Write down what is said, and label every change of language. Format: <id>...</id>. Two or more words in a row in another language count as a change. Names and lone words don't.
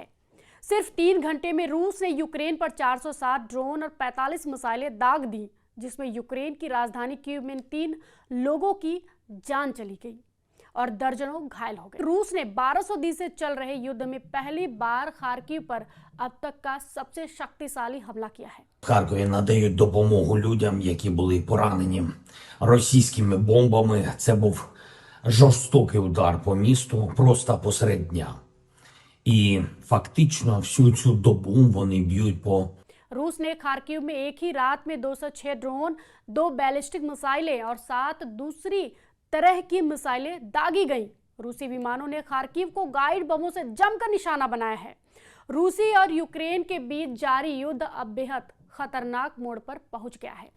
<hi>सिर्फ 3 घंटे में रूस ने यूक्रेन पर 407 ड्रोन और 45 मिसाइलें दाग दी, जिसमें यूक्रेन की राजधानी कीव में 3 लोगों की जान चली गई और दर्जनों घायल हो गए। रूस ने 1200 दिन से चल रहे युद्ध में पहली बार खार्किव पर अब तक का सबसे शक्तिशाली हमला किया है।</hi> <uk>В Харкові надають допомогу людям, які були поранені російськими бомбами. Це був жорстокий удар по місту просто посеред дня. І фактично всю цю добу вони б'ють по</uk> <hi>रूस ने खार्किव में एक ही रात में 206 ड्रोन, 2 बैलिस्टिक मिसाइलें और 7 दूसरी तरह की मिसाइलें दागी गईं। रूसी विमानों ने खार्किव को गाइड बमों से जमकर निशाना बनाया है। रूसी और यूक्रेन के बीच जारी युद्ध अब बेहद खतरनाक मोड़ पर पहुंच गया है।</hi>